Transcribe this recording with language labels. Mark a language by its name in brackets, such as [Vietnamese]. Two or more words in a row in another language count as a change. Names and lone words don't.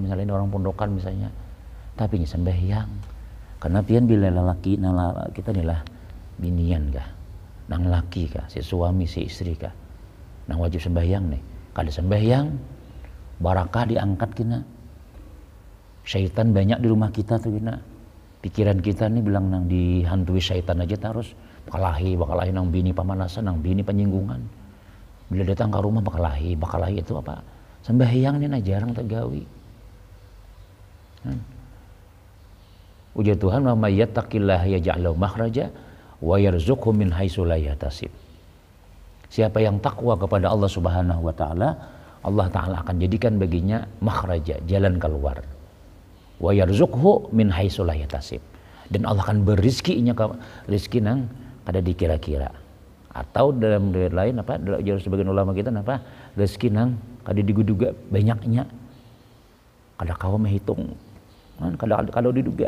[Banjar] misalnya orang pondokan misalnya, tapi sembahyang, karena pian bila lelaki, kita inilah binian kah, nang laki kah, si suami si istri kah, nang wajib sembahyang nih, kada sembahyang, barakah diangkat kina, syaitan banyak di rumah kita tuh kina, pikiran kita nih bilang nang dihantui syaitan aja terus, bakalahi nang bini pamanasan, nang bini penyinggungan, bila datang ke rumah bakalahi itu apa, sembahyang nih nah jarang tergawi. Ujar Tuhan, [Arabic] ومن يتق الله يجعل له مخرجا ويرزقه من حيث لا يحتسب. [Banjar] Siapa yang takwa kepada Allah [Arabic] سبحانه وتعالى, [Banjar] Allah taala akan jadikan baginya makhraja, jalan keluar. [Arabic] ويرزقه من حيث لا يحتسب. [Banjar] Dan Allah akan berizkinya rezeki nang kada dikira-kira. Atau dalam riwayat lain apa, dalam sebagian ulama kita apa, rezeki nang kada diduga banyaknya. Kada kau menghitung. Kada diduga.